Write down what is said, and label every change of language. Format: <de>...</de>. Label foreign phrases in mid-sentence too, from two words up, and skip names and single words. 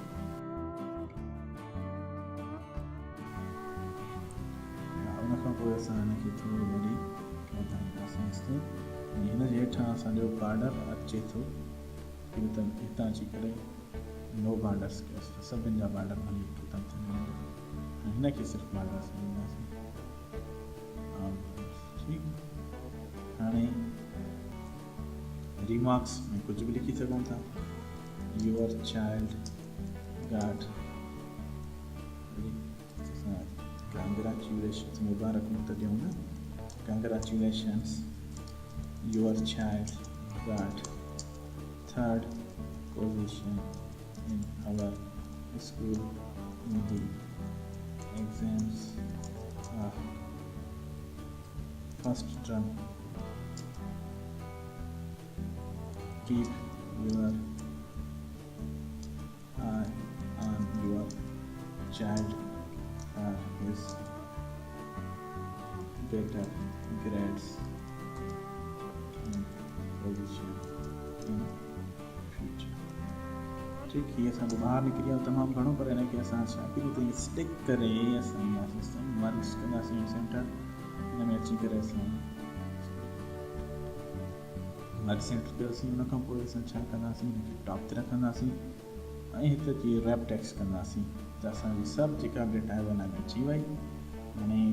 <sd>उनखां पोइ असां हिनखे थोरो वरी वधाईंदासीं हिते हिन जे हेठां असांजो बॉर्डर अचे थो हितां अची करे</sd> <en>no borders</en> <sd>कयोसीं त सभिनि जा बॉर्डर भली ख़तमु थी वेंदा हिनखे सिर्फ़ु बॉर्डर्स ॾींदासीं। ठीकु। हाणे रिमार्क्स में कुझु बि लिखी सघूं था</sd> <en>your child got congratulations</en> <sd>मुबारक त ॾियूं न</sd> <en>congratulations your child got 3rd position in our school in the exams of first term. Keep your eye on your child for his better grades and position in future.</en> <sd>ठीक ही असांजो ॿाहिरि निकिरी वियो तमामु घणो पर हिनखे असां छा कयूं त स्टिक करे असां ईंदासीं मर्ज कंदासीं सेंटर हिन में अची करे असां</sd> <en>merge center</en> <sd>कयोसीं हुन खां पोइ असां छा कंदासीं हिनखे टॉप ते रखंदासीं ऐं हिते अची</sd> <en>wrap text</en> <sd>कंदासीं त असांजी सभु जेका डेटा आहे हुन में अची वई।</sd>